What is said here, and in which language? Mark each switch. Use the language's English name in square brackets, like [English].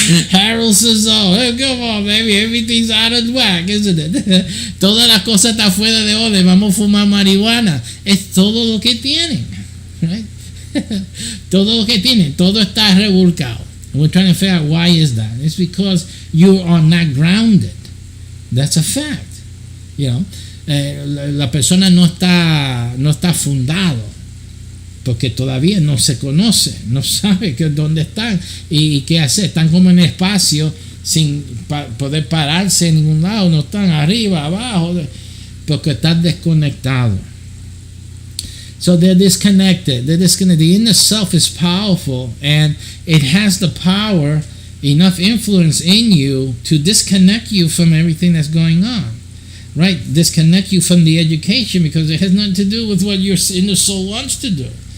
[English] Harold says, oh, come on, baby, everything's out of whack, isn't it? [Spanish] Todas las cosas están fuera de orden, vamos a fumar marihuana. Es todo lo que tienen, [English] right? [Spanish] Todo lo que tienen, todo está revolcado. [English] We're trying to figure out why is that. It's because you are not grounded. That's a fact. [Spanish] La persona no está fundado, porque todavía no se conoce, no sabe dónde están y qué hacer. Están como en espacio sin poder pararse en ningún lado, no están arriba, abajo, porque están desconectados. [English] So they're disconnected. The inner self is powerful, and it has the power, enough influence in you to disconnect you from everything that's going on. Right? Disconnect you from the education, because it has nothing to do with what your inner soul wants to do.